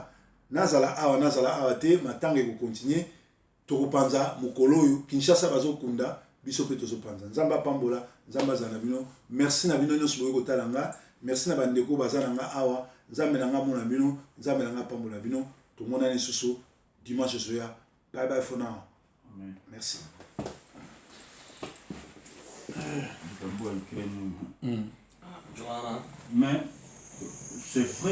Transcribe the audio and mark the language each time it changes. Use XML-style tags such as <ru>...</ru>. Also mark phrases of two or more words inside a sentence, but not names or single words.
<ln>Nazala awa te. Matang eko continuer. Tokopanza mukolo oyo Kinshasa bazokunda biso pe tozopanza. Nzamba pambola, nzamba zana bino. Merci na bino nyonso boyo kotalanga. Merci na bandeko bazana nga awa. Nzambe nanga mona bino, nzambe nanga pambola bino. Tomona ni susu dimanche soya.</ln> <en>Bye bye for now. Amen.</en> <fr>Merci. Mais c'est vrai.</fr>